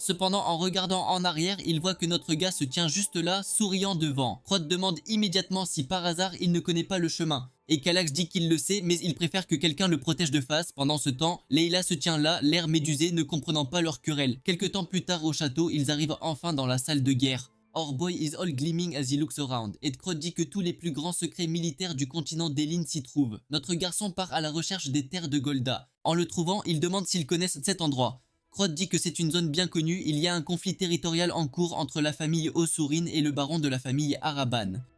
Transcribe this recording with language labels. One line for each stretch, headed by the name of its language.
French: Cependant, en regardant en arrière, il voit que notre gars se tient juste là, souriant devant. Crotte demande immédiatement si par hasard il ne connaît pas le chemin. Et Calax dit qu'il le sait, mais il préfère que quelqu'un le protège de face. Pendant ce temps, Leila se tient là, l'air médusé, ne comprenant pas leur querelle. Quelque temps plus tard au château, ils arrivent enfin dans la salle de guerre.
English: Our boy is all gleaming as he looks around.
French: Et Crotte dit que tous les plus grands secrets militaires du continent d'Elin s'y trouvent. Notre garçon part à la recherche des terres de Golda. En le trouvant, il demande s'ils connaissent cet endroit. Crotte dit que c'est une zone bien connue, il y a un conflit territorial en cours entre la famille Osurin et le baron de la famille Araban.